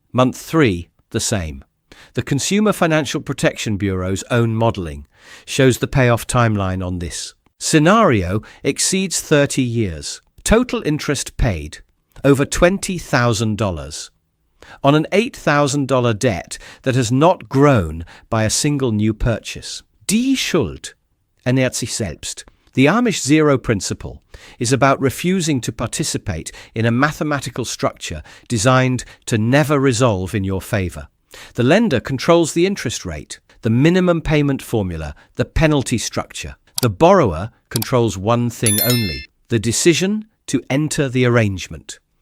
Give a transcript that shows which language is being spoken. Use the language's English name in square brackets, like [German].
[English] Month 3, the same. The Consumer Financial Protection Bureau's own modelling shows the payoff timeline on this. Scenario exceeds 30 years. Total interest paid, over $20,000. On an $8,000 debt that has not grown by a single new purchase. [German] Die Schuld ernährt sich selbst. [English] The Amish zero principle is about refusing to participate in a mathematical structure designed to never resolve in your favour. The lender controls the interest rate, the minimum payment formula, the penalty structure. The borrower controls one thing only: the decision to enter the arrangement.